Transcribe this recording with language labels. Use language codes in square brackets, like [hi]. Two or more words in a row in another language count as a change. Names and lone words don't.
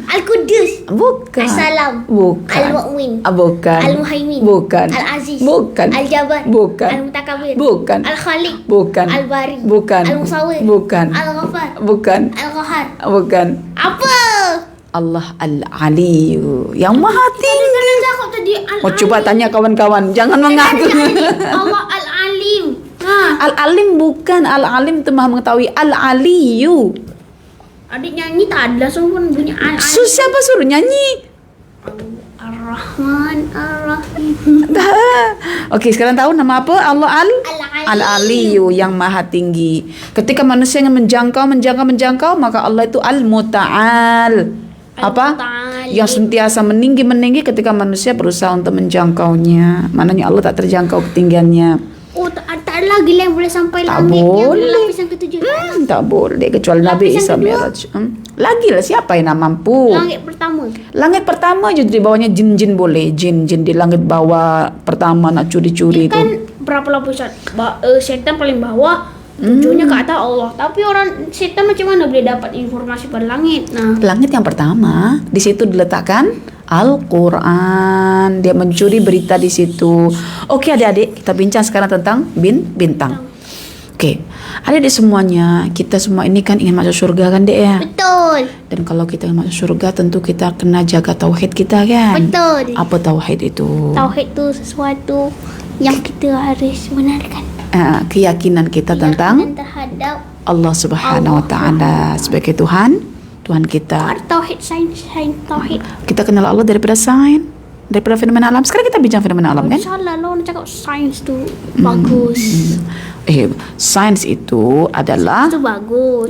[ms] Al-Qudus. Bukan. As-Salam. Bukan. Al-Mu'min. Bukan. Al-Muhaimin. Bukan. Al-Aziz. Bukan. Al-Jabbar. Bukan. Al-Mutakabir. Bukan. Al-Khaliq. Bukan. Al-Bari. Bukan. Al-Musawwir. Bukan. Al-Ghaffar. Bukan. Al-Qahhar. Bukan. Apa? Allah Al-Aliyu, yang maha tinggi. Kan cakap tadi Al-Alim. Coba tanya kawan-kawan, jangan mengaku. Allah Al-Alim. Al-Alim bukan, Al-Alim itu maha mengetahui. Al-Aliyu. Adik nyanyi tak ada langsung pun bunyi Al-Alim. Siapa suruh nyanyi? Ar-Rahman Ar-Rahim. Okey, sekarang tahu nama apa? Allah Al-Aliyu. Al-Aliyu, yang maha tinggi. Ketika manusia yang menjangkau, maka Allah itu Al-Muta'al. Apa? Al-Muta'al. Yang sentiasa meninggi ketika manusia berusaha untuk menjangkaunya. Maknanya Allah tak terjangkau ketinggiannya. Oh, tak ada lagi yang boleh sampai Tak langit yang boleh. lapis yang ketujuh. Tak boleh kecuali Nabi Lapis Isa yang kedua? Mi'raj. Lagi lah, siapa yang nak mampu? Langit pertama. Langit pertama je di bawahnya jin-jin boleh. Jin di langit bawah pertama nak curi-curi Kan tu. berapa lapis? Setan paling bawah. Tujuhnya ke atas Allah. Tapi orang setan macam mana boleh dapat informasi pada langit? Nah, Langit yang pertama, di situ diletakkan Al-Quran. Dia mencuri berita di situ. Oke adik-adik, kita bincang sekarang tentang bintang. Oke, adik-adik semuanya, kita semua ini kan ingin masuk surga kan dek ya? betul. Dan kalau kita ingin masuk surga, tentu kita kena jaga tauhid kita kan? Betul. Apa tauhid itu? Tauhid itu sesuatu yang kita harus benarkan. Keyakinan kita tentang Keyakinan terhadap Allah [ar] Subhanahu Wa Taala [ms] sebagai Tuhan kita. ada tauhid sains tauhid. Kita kenal Allah daripada sains, daripada fenomena alam. Sekarang kita bincang fenomena alam kan? Salah lo nak cakap sains tu bagus. Sains itu adalah Itu bagus.